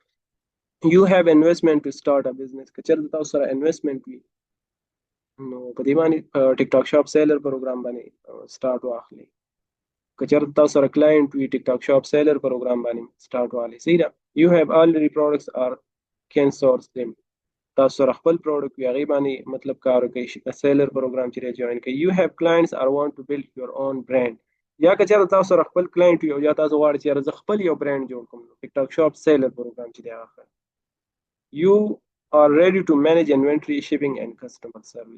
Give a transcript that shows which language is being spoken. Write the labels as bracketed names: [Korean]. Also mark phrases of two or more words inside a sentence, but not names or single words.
[English] You have investment to start a business. [Pashto] که چېرته تاسو سره انویسټمنټ وي نو په دې باندې ټیک ټاک شاپ سیلر پروګرام باندې سټارټ واخلئ. که چېرته تاسو سره کلاینټ وي ټیک ټاک شاپ سیلر پروګرام باندې سټارټ واخلئ. صحیح ده. [English] You have already products or can source them. [Pashto] تاسو سره خپل پروډکټ وي هغې باندې مطلب کار وکړئ، سیلر پروګرام چې دی جوین کړئ. [English] You have clients or want to build your own brand. [Pashto] یا که چېرته تاسو سره خپل کلاینټ وي او یا تاسو غواړئ چې یاره زه خپل یو برانډ جوړ کړم، ټیک ټاک شاپ سیلر پروګرام چې دی هغه [English] you are ready to manage inventory shipping and customer service.